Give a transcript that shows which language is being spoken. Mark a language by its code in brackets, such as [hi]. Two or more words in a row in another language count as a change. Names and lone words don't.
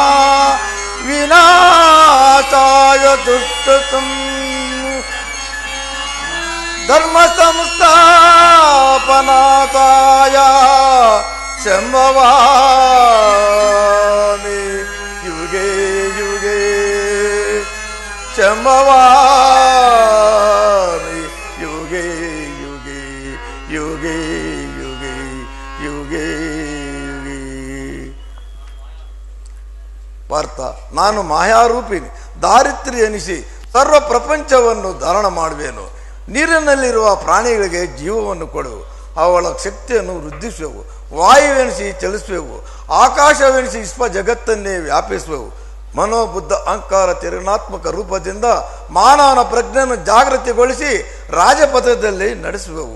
[sa] ವಿನಾಶಾಯ ದುಷ್ಟತಂ ಧರ್ಮ ಸಂಸ್ಥಾಪನಾತಾಯ ಶಂಭವಾಮಿ ಯುಗೇ ಯುಗೇ ಶಂಭವಾಮಿ ಯುಗೇ ಯುಗೇ ಯುಗೇ ಯುಗೇ ಯುಗೇ ಯುಗೇ. [kn] ಪಾರ್ಥ, ನಾನು ಮಾಯಾರೂಪಿಣಿ ದಾರಿದ್ರ್ಯ ಎನಿಸಿ ಸರ್ವ ಪ್ರಪಂಚವನ್ನು ಧಾರಣ ಮಾಡುವೆನು. ನೀರಿನಲ್ಲಿರುವ ಪ್ರಾಣಿಗಳಿಗೆ ಜೀವವನ್ನು ಕೊಡುವು, ಅವಳ ಶಕ್ತಿಯನ್ನು ವೃದ್ಧಿಸುವೆವು. ವಾಯುವೆನಿಸಿ ಚಲಿಸುವೆವು, ಆಕಾಶವೆನಿಸಿ ವಿಶ್ವ ಜಗತ್ತನ್ನೇ ವ್ಯಾಪಿಸುವೆವು. ಮನೋಬುದ್ಧ ಅಹಂಕಾರ ತ್ರಿಗುಣಾತ್ಮಕ ರೂಪದಿಂದ ಮಾನವನ ಪ್ರಜ್ಞೆಯನ್ನು ಜಾಗೃತಿಗೊಳಿಸಿ ರಾಜಪಥದಲ್ಲಿ ನಡೆಸುವೆವು.